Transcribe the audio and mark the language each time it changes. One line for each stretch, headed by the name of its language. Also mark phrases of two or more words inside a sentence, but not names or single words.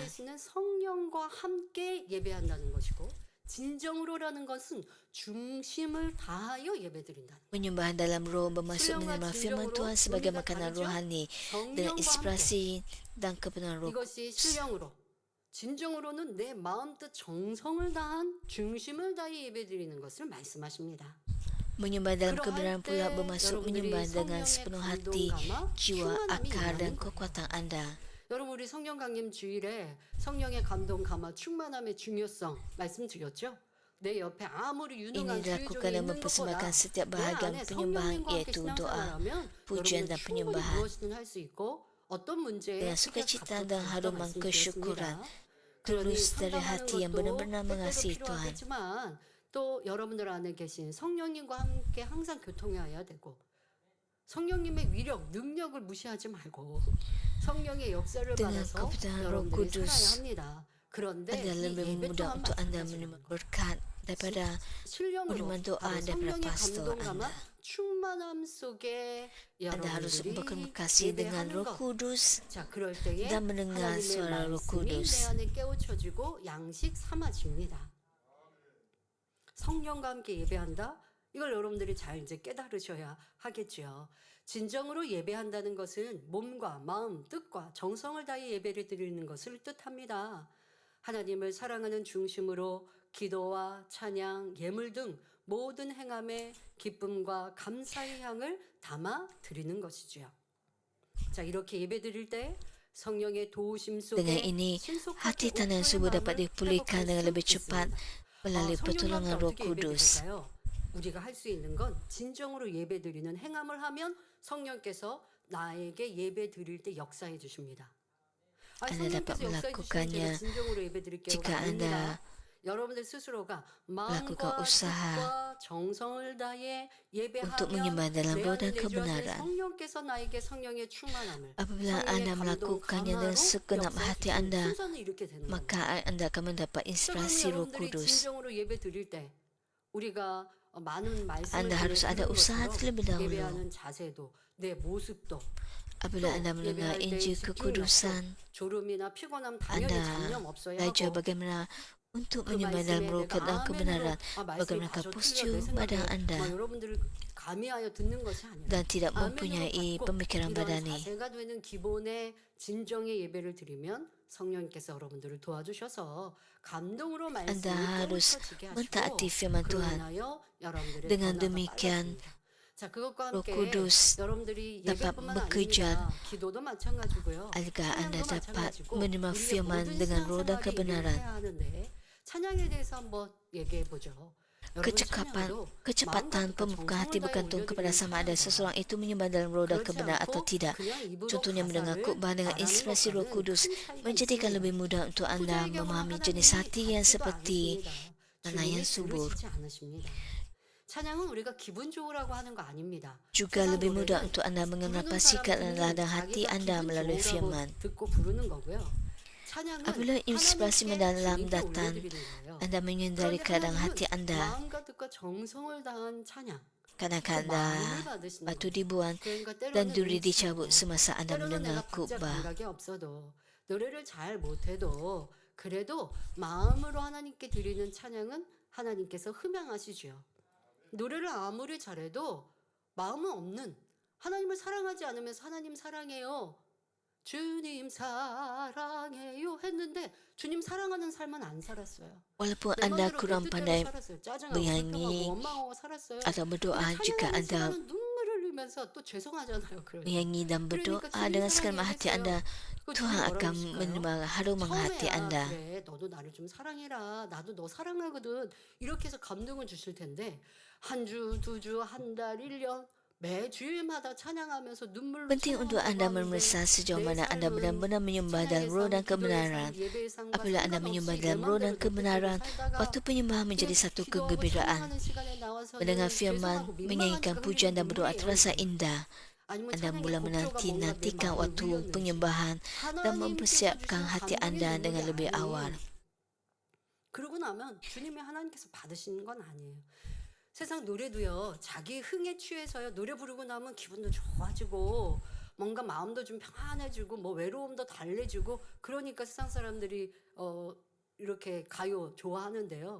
Korean: 계시는 성령과 함께 예배한다는 것이고 진정으로라는 것은 중심을 다하여 예배드린다는
Malay: Menyembah dalam roh bermaksud
Korean: 신령과
Malay: menerima firman
Korean: 진정으로
Malay: Tuhan sebagai
Korean: 의미가
Malay: makanan
Korean: 다르죠?
Malay: rohani dengan
Korean: 성령과 함께
Malay: inspirasi dan kebenaran roh.
Korean: 이것이 신령으로 진정으로는 내 마음 뜻 정성을 다한 중심을 다해 예배드리는 것을 말씀하십니다.
Malay: Menyembah dalam
Korean: 그러할
Malay: kebenaran pula
Korean: 때
Malay: bermaksud
Korean: 여러분들이
Malay: menyembah dengan
Korean: 성령의
Malay: sepenuh hati,
Korean: 감동감화
Malay: jiwa,
Korean: 충만함이
Malay: akal dan
Korean: 임하는 거예요.
Malay: kekuatan Anda.
Korean: 여러분 우리 성령 강림 주일에 성령의 감동 감화 충만함의 중요성 말씀드렸죠? 내 옆에 아무리
Malay: Ini
Korean: 유능한 주의
Malay: dilakukan
Korean: 종이
Malay: dan
Korean: 있는 것보다
Malay: mempersembahkan setiap
Korean: 내
Malay: bahagian
Korean: 안에
Malay: penyembahan
Korean: 성령님과 함께
Malay: iaitu doa,
Korean: 신앙생활하면
Malay: pujian
Korean: 여러분은
Malay: dan
Korean: 충분히
Malay: penyembahan
Korean: 무엇이든 할 수 있고 어떤 문제에
Malay: dengan
Korean: 크게
Malay: sukacita dan
Korean: 닥쳐도
Malay: haruman kesyukuran,
Korean: 말씀드렸습니다. 그러니
Malay: tulus dari
Korean: 상담하는
Malay: hati yang
Korean: 것도
Malay: benar-benar
Korean: 때때로
Malay: mengasihi Tuhan.
Korean: 필요하겠지만 또 여러분들 안에 계신 성령님과 함께 항상 교통해야 되고 성령님의 위력, 능력을 무시하지 말고 성령의 역사를
Malay: Dengan
Korean: 받아서
Malay: kebenaran Roh
Korean: 여러분들이
Malay: Kudus
Korean: 살아야 합니다. 그런데
Malay: adalah
Korean: 이
Malay: lebih
Korean: 예배
Malay: mudah
Korean: 또한
Malay: untuk Anda
Korean: 마찬가지입니다.
Malay: menerima berkat daripada
Korean: 신령으로
Malay: menerima doa
Korean: 바로
Malay: daripada
Korean: 성령의
Malay: pastor
Korean: 감동감화
Malay: Anda.
Korean: 충만함 속에
Malay: Anda harus
Korean: 여러분들이
Malay: berkomunikasi dengan
Korean: 예배하는
Malay: Roh
Korean: 것.
Malay: Kudus
Korean: 자, 그럴 때에
Malay: dan mendengar
Korean: 하나님의
Malay: suara Roh
Korean: 말씀이 내
Malay: Kudus.
Korean: 안에 깨우쳐지고 양식 삼아집니다. 성령과 함께 예배한다? 이걸 여러분들이 잘 이제 깨달으셔야 하겠죠. 진정으로 예배한다는 것은 몸과 마음, 뜻과 정성을 다해 예배를 드리는 것을 뜻합니다. 하나님을 사랑하는 중심으로 기도와 찬양, 예물 등 모든 행함에 기쁨과 감사의 향을 담아 드리는 것이지요. 자, 이렇게 예배 드릴 때 성령의 도우심 속에
Malay: Dengan ini,
Korean: 신속하게
Malay: hati tanah
Korean: 옥토의
Malay: subuh dapat
Korean: 마음을
Malay: dipulihkan
Korean: 회복할
Malay: dengan
Korean: 수
Malay: lebih cepat
Korean: 있습니다.
Malay: melalui
Korean: 성령과 함께
Malay: pertolongan Roh
Korean: 어떻게
Malay: Kudus.
Korean: 예배드릴까요? 우리가 할 수 있는 건 진정으로 예배드리는 행함을 하면 성령께서 나에게 예배 드릴 때 역사해 주십니다.
Malay: Anda dapat
Korean: 성령께서 역사해 주시면
Malay: melakukannya
Korean: 제가 진정으로 예배 드릴게요가
Malay: jika
Korean: 아닙니다.
Malay: Anda
Korean: 여러분들 스스로가
Malay: melakukan
Korean: 마음과
Malay: usaha
Korean: 뜻과 정성을 다해
Malay: untuk
Korean: 예배하면
Malay: menyembah dalam
Korean: 내
Malay: roh
Korean: 안에
Malay: dan
Korean: 내주하신
Malay: kebenaran.
Korean: 성령께서 나에게 성령의 충만함을
Malay: Apabila
Korean: 성령의
Malay: Anda
Korean: 감동
Malay: melakukannya dengan
Korean: 감화로
Malay: segenap
Korean: 역사해
Malay: hati
Korean: 주시는
Malay: Anda,
Korean: 순서는 이렇게 되는 겁니다.
Malay: maka Anda akan mendapat
Korean: 그러면
Malay: inspirasi Roh
Korean: 여러분들이
Malay: Kudus.
Korean: 진정으로 예배 드릴 때 우리가 많은 말씀을
Malay: Anda harus ada
Korean: 들은
Malay: usaha
Korean: 것처럼
Malay: terlebih dahulu.
Korean: 예배하는 자세도 내 모습도
Malay: Apabila Anda mendengar
Korean: 예배할 때
Malay: Injil
Korean: 집중력도
Malay: kekudusan,
Korean: 졸음이나 피곤함 당연히
Malay: Anda
Korean: 잡념 없어야
Malay: belajar
Korean: 하고
Malay: bagaimana untuk
Korean: 그
Malay: menyembah dalam
Korean: 말씀에
Malay: roh
Korean: 내가
Malay: dan kebenaran,
Korean: 아멘으로 말씀이
Malay: bagaimana
Korean: 과저 틀려 내
Malay: postur
Korean: 생각에
Malay: badan Anda
Korean: 여러분들을 감히하여 듣는 것이 아니라
Malay: dan tidak
Korean: 아멘으로
Malay: mempunyai
Korean: 받고
Malay: pemikiran
Korean: 이런
Malay: badani.
Korean: 자세가 되는 기본의 진정의 예배를 드리면 성령께서 여러분들을 도와주셔서 감동으로 말씀을
Malay: Anda harus
Korean: 깨우쳐지게 하시고
Malay: mentaati firman
Korean: 그로
Malay: Tuhan.
Korean: 인하여 여러분들의
Malay: Dengan
Korean: 변화가
Malay: demikian,
Korean: 빨라집니다. 자, 그것과
Malay: Roh
Korean: 함께
Malay: Kudus
Korean: 여러분들이
Malay: dapat
Korean: 예배뿐만
Malay: bekerja
Korean: 아닙니다. 기도도 마찬가지고요.
Malay: agar Anda
Korean: 찬양도
Malay: dapat
Korean: 마찬가지고
Malay: menerima
Korean: 우리의
Malay: firman
Korean: 모든
Malay: dengan roh dan
Korean: 신앙생활이
Malay: kebenaran.
Korean: 이루어져야 하는데 찬양에 대해서 한번 얘기해 보죠.
Malay: Kecepatan pembukaan hati bergantung kepada sama ada seseorang itu menyembah dalam roh dan kebenaran atau tidak. Contohnya mendengar khotbah dengan inspirasi Roh Kudus menjadikan lebih mudah untuk Anda memahami jenis hati yang seperti tanah yang subur.
Korean: 찬양은 우리가 기분 좋으라고 하는 거 아닙니다.
Malay: Juga lebih mudah untuk Anda mengenal sikap dan ladang hati Anda melalui firman.
Korean: 듣고 부르는 거고요.
Malay: Apabila inspirasi mendalam datang, Anda menyendari keadaan hati Anda.
Korean: 마음과 뜻과 정성을 다한 찬양.
Malay: Kadang-kadang batu dibuang dan duri dicabut semasa Anda mendengar khutbah.
Korean: 감각이 없어도 노래를 잘 못해도 그래도 마음으로 하나님께 드리는 찬양은 하나님께서 흠양하시죠. 노래를 아무리 잘해도 마음은 없는 하나님을 사랑하지 않으면서 하나님 사랑해요. 주님 사랑해요 했는데 주님 사랑하는 삶은 안 살았어요.
Malay: Walaupun
Korean: 내
Malay: Anda
Korean: 마음대로
Malay: kurang
Korean: 내 뜻대로
Malay: pandai
Korean: 살았어요. 짜증하고
Malay: menyanyi
Korean: 불평하고 원망하고 살았어요.
Malay: atau berdoa,
Korean: 근데
Malay: jika
Korean: 찬양하는
Malay: Anda
Korean: 시간은 눈물을 흘리면서 또 죄송하잖아요. 그러니까.
Malay: menyanyi dan berdoa dengan segenap hati Anda, Tuhan akan menerima haruman hati Anda.
Korean: 그래, 너도 나를 좀 사랑해라. 나도 너 사랑하거든. 이렇게 해서 감동을 주실 텐데 한 주, 두 주, 한 달, 1년 매 주일마다 찬양하면서 눈물로
Malay: Penting untuk Anda memeriksa sejauh mana Anda benar-benar menyembah dalam roh dan kebenaran. Apabila Anda menyembah dalam roh dan kebenaran, waktu penyembahan menjadi satu kegembiraan. Mendengar firman, menyanyikan pujian dan berdoa terasa indah.
Korean: 아니면
Malay: Anda
Korean: 찬양의
Malay: mula
Korean: 목표가 뭔가 내
Malay: menanti-nantikan
Korean: 마음을
Malay: waktu
Korean: 울렸는지
Malay: penyembahan dan
Korean: 하나님께서
Malay: mempersiapkan
Korean: 주신
Malay: hati
Korean: 감동의
Malay: Anda
Korean: 눈물이
Malay: dengan lebih
Korean: 아닌
Malay: awal.
Korean: 그러고 나면 주님이 하나님께서 받으시는 건 아니에요. 세상 노래도요, 자기 흥에 취해서요, 노래 부르고 나면 기분도 좋아지고, 뭔가 마음도 좀 평안해지고, 뭐 외로움도 달래지고, 그러니까 세상 사람들이, 이렇게 가요 좋아하는데요.